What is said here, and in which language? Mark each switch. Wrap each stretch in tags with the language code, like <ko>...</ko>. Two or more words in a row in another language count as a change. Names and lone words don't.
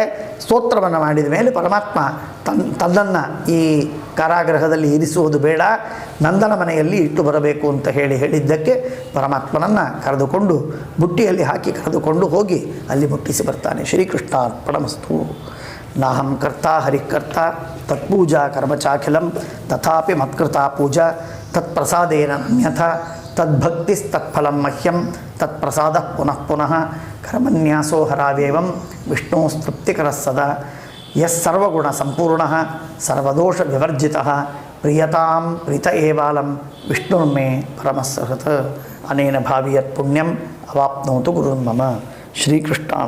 <kn>ಸ್ತೋತ್ರವನ್ನು ಮಾಡಿದ ಮೇಲೆ ಪರಮಾತ್ಮ ತನ್ನನ್ನು ಈ ಕಾರಾಗೃಹದಲ್ಲಿ ಇರಿಸುವುದು ಬೇಡ, ನಂದನ ಮನೆಯಲ್ಲಿ ಇಟ್ಟು ಬರಬೇಕು ಅಂತ ಹೇಳಿದ್ದಕ್ಕೆ ಪರಮಾತ್ಮನನ್ನು ಕರೆದುಕೊಂಡು ಬುಟ್ಟಿಯಲ್ಲಿ ಹಾಕಿ ಕರೆದುಕೊಂಡು ಹೋಗಿ ಅಲ್ಲಿ ಮುಟ್ಟಿಸಿ ಬರ್ತಾನೆ.</kn> <sa>ಶ್ರೀಕೃಷ್ಣಾರ್ಪಣಮಸ್ತು. ನಾಹಂ ಕರ್ತಾ ಹರಿಕರ್ತ ತತ್ಪೂಜಾ ಕರ್ಮಚಾಖಿಲಂ ತಥಾಪಿ ಮತ್ಕೃತಾ ಪೂಜಾ ತತ್ಪ್ರಸಾದೇನ ಅನ್ಯಥಾ ತದ್ಭಕ್ತಿಸ್ತತ್ಫಲಂ ಮಹ್ಯಂ ತತ್ಪ್ರಸಾದ ಪುನಃ ಪುನಃ ಕರ್ಮನ್ಯಾಸೋ ಹರಾವೇವಂ ವಿಷ್ಣೋಸ್ತೃಪ್ತಿಕರಃ ಸದಾ ಯಸ್ಸರ್ವಗುಣ ಸಂಪೂರ್ಣಃ ಸರ್ವದೋಷ ವಿವರ್ಜಿತಃ ಪ್ರಿಯತಾಂ ಪ್ರೀತ ಏವಾಲಂ ವಿಷ್ಣುರ್ಮೇ ಪರಮಸ್ಸಹೃತ್ ಅನೇನ ಭಾವಿಯತ್ ಪುಣ್ಯಂ ಅವಾಪ್ನೋತು ಗುರುರ್ಮಮ.</sa>